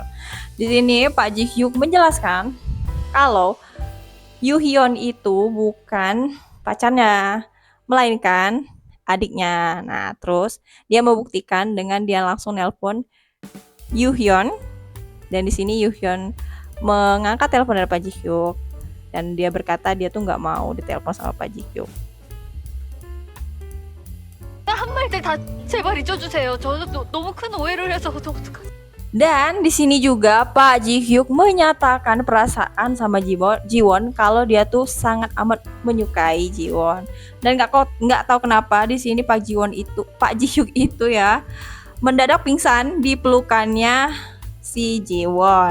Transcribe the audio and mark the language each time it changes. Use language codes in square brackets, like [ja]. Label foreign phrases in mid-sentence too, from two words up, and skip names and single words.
[id] Di sini Pak Ji Hyuk menjelaskan kalau Hyun itu bukan pacarnya, melainkan adiknya. Nah, terus dia membuktikan dengan dia langsung nelpon Hyun, dan di sini Hyun mengangkat telepon dari Pak Ji Hyuk, dan dia berkata dia tuh nggak mau ditelepon sama Pak Ji Hyuk. [ko] 한 말 때 다 제발 잊어주세요. 저는 너무 큰 오해를 해서 어떡하지? [id] Dan di sini juga Pak Ji Hyuk menyatakan perasaan sama Jiwon kalau dia tuh sangat amat menyukai Jiwon. Dan nggak tahu kenapa di sini Pak Ji Hyuk itu ya mendadak pingsan di pelukannya si Jiwon.